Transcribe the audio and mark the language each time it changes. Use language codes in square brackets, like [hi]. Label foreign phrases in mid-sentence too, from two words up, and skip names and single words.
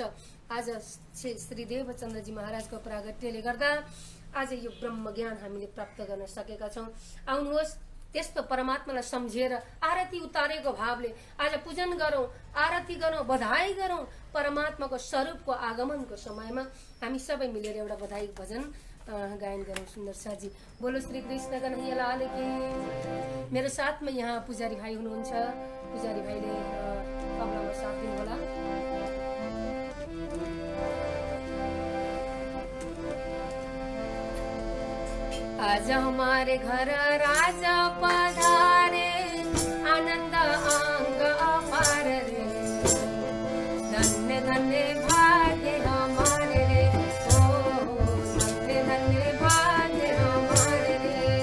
[ne] आज श्री देवचन्द्रजी महाराजको प्रागट्यले गर्दा आज यो ब्रह्म ज्ञान हामीले प्राप्त गर्न सकेका छौँ। आउनुहोस्, त्यस्तो परमात्मालाई सम्झेर आरती उतारेको भावले आज पूजन गरौँ, आरती गरौँ, बधाई गरौँ। परमात्माको स्वरूपको आगमनको समयमा हामी सबै मिलेर एउटा बधाई भजन गायन गरौँ। [hi] सुन्दर शाहजी, बोलो श्री कृष्ण कन्हैया लाल की। [ne] मेरो साथमा यहाँ पुजारी भाइ हुनुहुन्छ, पुजारी भाइले तबलामा साथ दिनुहोला। [hi] आज हमारे घर राजा पधारे, आनंद अंग अपार रे, धन्य धन्य भाग्य हमारे रे, ओ धन्य धन्य भाग्य हमारे रे।